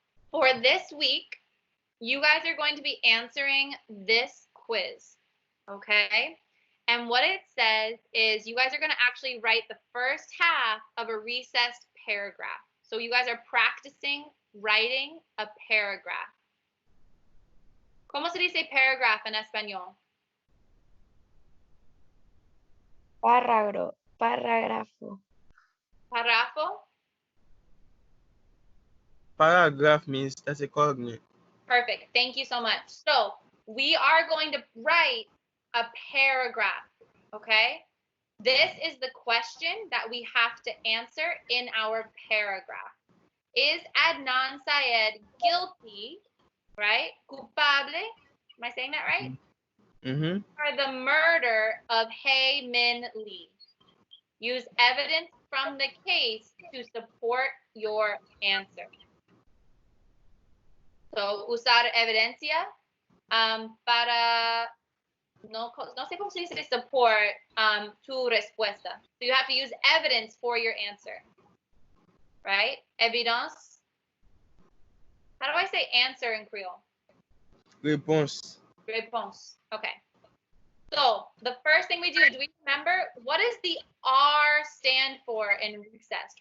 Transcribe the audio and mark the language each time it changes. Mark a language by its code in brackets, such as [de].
[en] For this week, you guys are going to be answering this quiz, okay? And what it says is you guys are going to actually write the first half of a recessed paragraph. So you guys are practicing writing a paragraph. [es] ¿Cómo se dice paragraph en español? Párrafo. Párrafo? [en] Paragraph means that's a cognate. Perfect. Thank you so much. So we are going to write a paragraph, okay? This is the question that we have to answer in our paragraph. Is Adnan Syed guilty, right? Culpable? Am I saying that right? Mm-hmm. For the murder of Hae Min Lee. Use evidence from the case to support your answer. [es] So, usar evidencia para, no sé cómo se dice support tu respuesta. [en] So you have to use evidence for your answer, right? Evidence. How do I say answer in Creole? [fr] Réponse. Réponse. Okay. [en] So the first thing we do we remember what does the R stand for in RESSESST?